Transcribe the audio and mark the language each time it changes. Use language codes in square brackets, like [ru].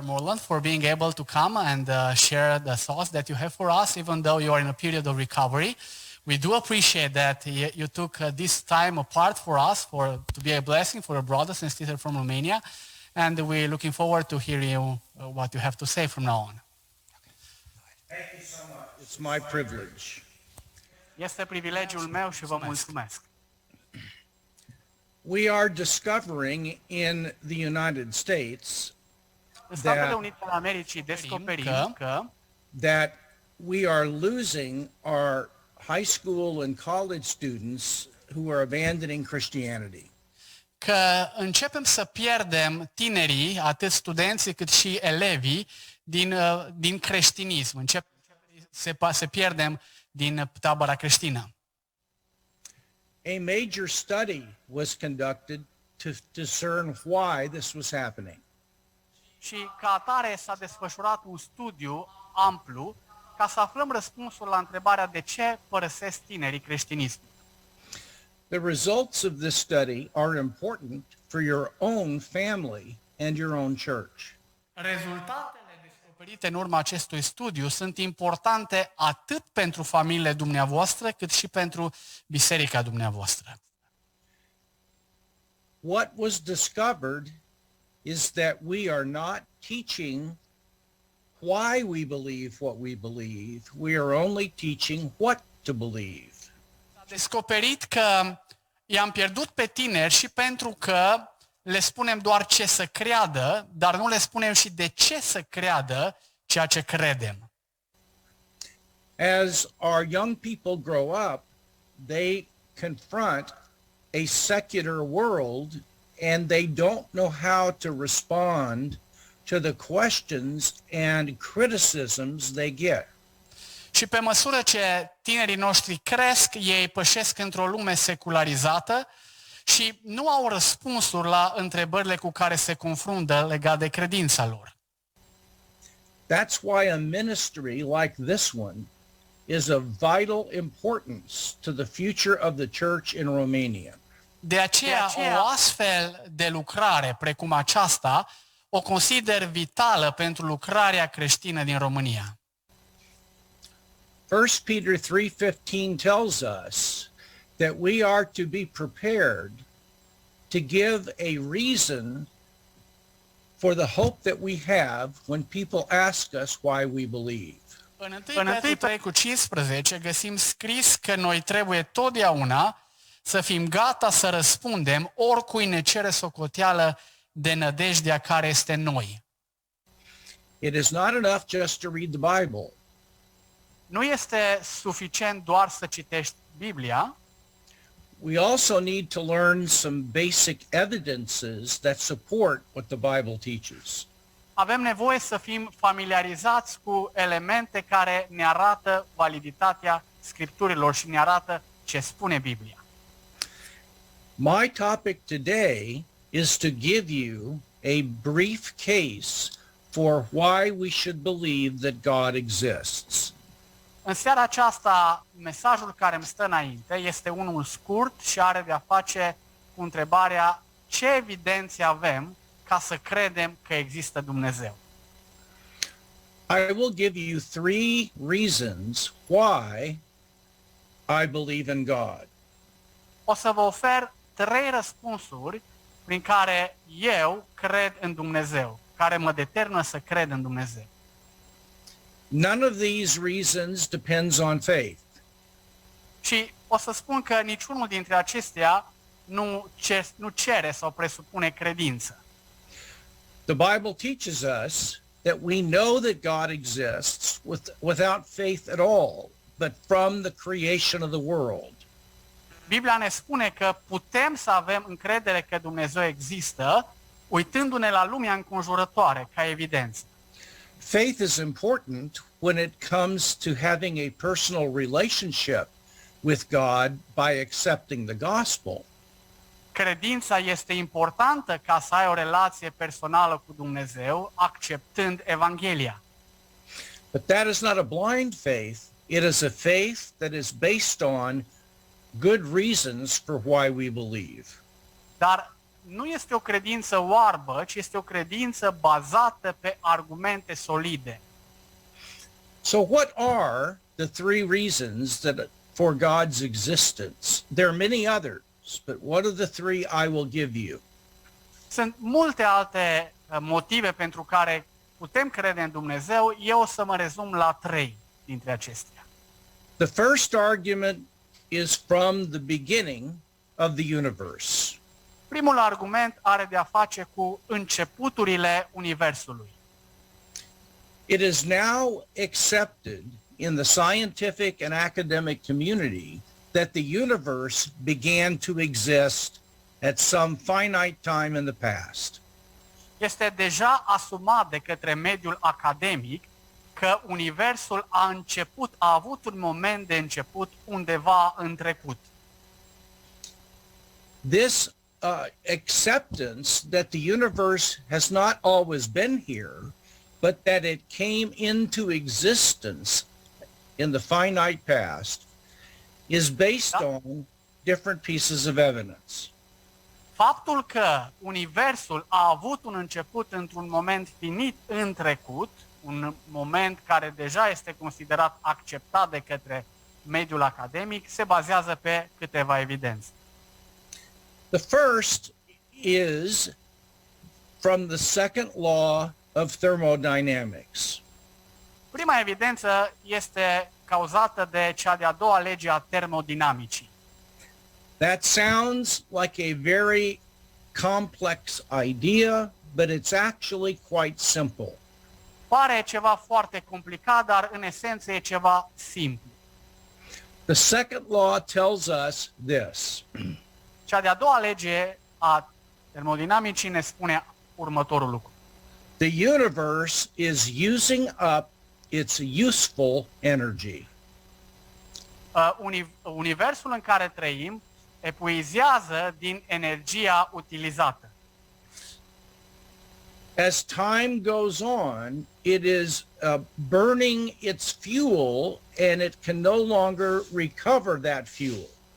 [en] Moreland, for being able to come and share the thoughts that you have for us, even though you are in a period of recovery. We do appreciate that you took this time apart for us, to be a blessing for our brothers and sisters from Romania, and we're looking forward to hearing what you have to say from now on. Thank you so much. It's my privilege. [ro] Este privilegiul meu și vă mulțumesc. [en] We are discovering in the United States [ro] În Statele Unite ale Americii descoperim că [en] that we are losing our high school and college students who are abandoning Christianity. [ro] Că începem să pierdem tinerii, atât studenții cât și elevii, din creștinism. Încep să pierdem din tabăra creștină. [en] A major study was conducted to discern why this was happening. [ro] Și ca atare s-a desfășurat un studiu amplu ca să aflăm răspunsul la întrebarea de ce părăsesc tinerii creștinismul. [en] The results of this study are important for your own family and your own church. [ro] Rezultatele descoperite în urma acestui studiu sunt importante atât pentru familiile dumneavoastră, cât și pentru biserica dumneavoastră. [en] What was discovered is that we are not teaching why we believe what we believe. We are only teaching what to believe. [ro] S-a descoperit că i-am pierdut pe tineri și pentru că le spunem doar ce să creadă, dar nu le spunem și de ce să creadă ceea ce credem. [en] As our young people grow up, they confront a secular world and they don't know how to respond to the questions and criticisms they get. [ro] Și pe măsură ce tinerii noștri cresc, ei pășesc într-o lume secularizată și nu au răspunsuri la întrebările cu care se confruntă legat de credința lor. [en] That's why a ministry like this one is of vital importance to the future of the church in Romania. [ro] De aceea, o astfel de lucrare precum aceasta o consider vitală pentru lucrarea creștină din România. [en] 1 Peter 3:15 tells us that we are to be prepared to give a reason for the hope that we have when people ask us why we believe. [ro] În 1 Petru 3:15 găsim scris că noi trebuie totdeauna să fim gata să răspundem oricui ne cere socoteală de nădejdea care este în noi. [en] It is not enough just to read the Bible. [ro] Nu este suficient doar să citești Biblia, [en] We also need to learn some basic evidences that support what the Bible teaches. [ro] avem nevoie să fim familiarizați cu elemente care ne arată validitatea Scripturilor și ne arată ce spune Biblia. [en] My topic today is to give you a brief case for why we should believe that God exists. [ro] În seara aceasta, mesajul care îmi stă înainte este unul scurt și are de-a face cu întrebarea ce evidențe avem ca să credem că există Dumnezeu. [en] I will give you 3 reasons why I believe in God. [ro] O să vă ofer 3 răspunsuri prin care eu cred în Dumnezeu, care mă determină să cred în Dumnezeu. [en] None of these reasons depends on faith. [ro] Și o să spun că niciunul dintre acestea nu cere sau presupune credință. [en] The Bible teaches us that we know that God exists without faith at all, but from the creation of the world. [ro] Biblia ne spune că putem să avem încredere că Dumnezeu există, uitându-ne la lumea înconjurătoare ca evidență. [en] Faith is important when it comes to having a personal relationship with God by accepting the gospel. [ro] Credința este importantă ca să ai o relație personală cu Dumnezeu, acceptând Evanghelia. [en] But that is not a blind faith. It is a faith that is based on good reasons for why we believe. [ro] Dar nu este o credință oarbă, ci este o credință bazată pe argumente solide. [en] So what are the 3 reasons for God's existence? There are many others, but what are the 3 I will give you? [ro] Sunt multe alte motive pentru care putem crede în Dumnezeu, eu o să mă rezum la 3 dintre acestea. [en] The first argument is from the beginning of the universe. [ro] Primul argument are de a face cu începuturile Universului. [en] It is now accepted in the scientific and academic community that the universe began to exist at some finite time in the past. [ro] Este deja asumat de către mediul academic că Universul a avut un moment de început undeva în trecut. [en] This acceptance that the universe has not always been here, but that it came into existence in the finite past, is based on different pieces of evidence. [ro] Faptul că Universul a avut un început într-un moment finit în trecut, un moment care deja este considerat acceptat de către mediul academic, se bazează pe câteva evidențe. [en] The first is from the second law of thermodynamics. [ro] Prima evidență este cauzată de cea de-a doua lege a termodinamicii. [en] That sounds like a very complex idea, but it's actually quite simple. [ro] Pare ceva foarte complicat, dar în esență e ceva simplu. [en] The second law tells us this. [ro] Cea de-a doua lege a termodinamicii ne spune următorul lucru. [en] The universe is using up its useful energy. [ro] Universul în care trăim epuizează din energia utilizată. [en] As time goes on, it is burning its fuel and it can no longer recover that fuel.